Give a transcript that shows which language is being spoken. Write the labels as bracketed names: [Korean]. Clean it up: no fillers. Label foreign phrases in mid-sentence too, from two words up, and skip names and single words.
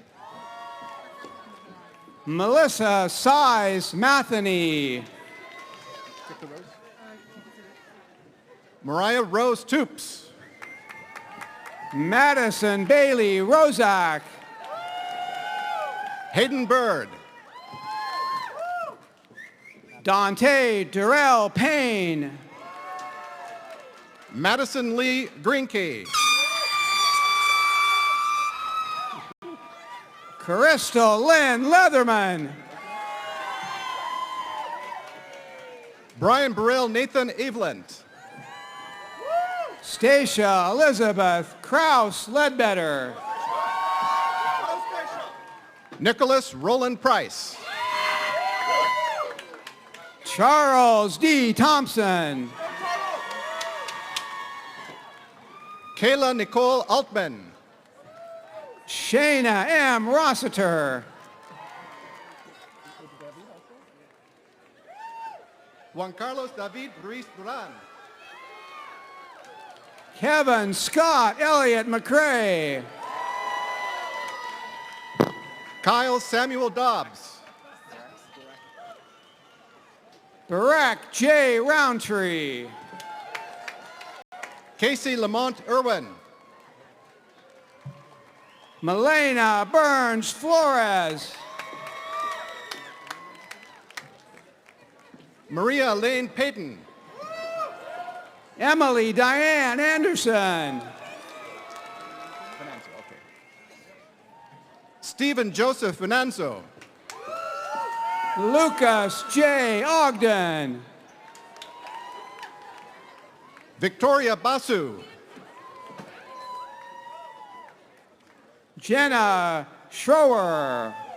[English] Melissa Size Matheny. Mariah Rose Toops, Madison Bailey Rozak. Hayden Bird, Dante Durrell Payne. Madison Lee Greenkey, Crystal Lynn Leatherman. Brian Burrell Nathan Eveland, Stacia Elizabeth Kraus Ledbetter. Nicholas Roland Price, Charles D. Thompson. Kayla Nicole Altman. Shayna M. Rossiter. Juan Carlos David Ruiz Duran. Kevin Scott Elliott McCrae. Kyle Samuel Dobbs. Barack J. Roundtree. Casey Lamont Irwin. Melena Burns Flores. Maria Lane Payton. Emily Diane Anderson. Stephen Joseph Venanzo. Lucas J. Ogden. Victoria Basu. Jenna Schroer.